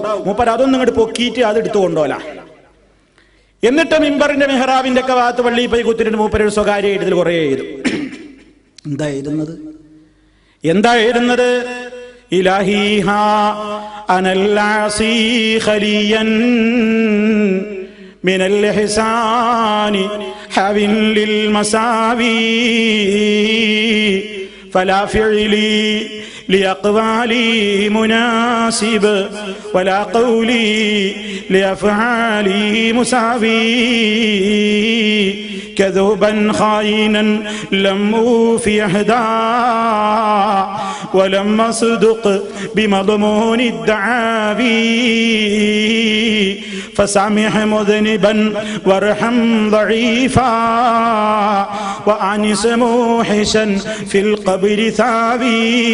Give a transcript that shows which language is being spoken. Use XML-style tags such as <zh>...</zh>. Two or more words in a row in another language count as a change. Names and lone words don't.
<ml>മൂപ്പർ അതൊന്നും ഇങ്ങോട്ട് പൊക്കിയിട്ട് അത് എടുത്തു കൊണ്ടോല. എന്നിട്ട് മിമ്പറിന്റെ മെഹ്റാബിന്റെ ഒക്കെ ഭാഗത്ത് പള്ളിയിൽ പോയി കുത്തിട്ട് മൂപ്പര് സ്വകാര്യ എഴുതൽ കുറെ എഴുതും. എന്താ എഴുതുന്നത്?</ml> <ar>إلهي ها أنا الذي خليا من الإحسان هاو للمساوي فلا فعلي لأقوالي مناسب ولا قولي لأفعالي مساوي كذوبا خائنا لم أوفي أحدا ولم أصدق بمضمون الدعاوي فسامح مذنبا وارحم ضعيفا وأنس موحشا في القبر ثاوي</ar>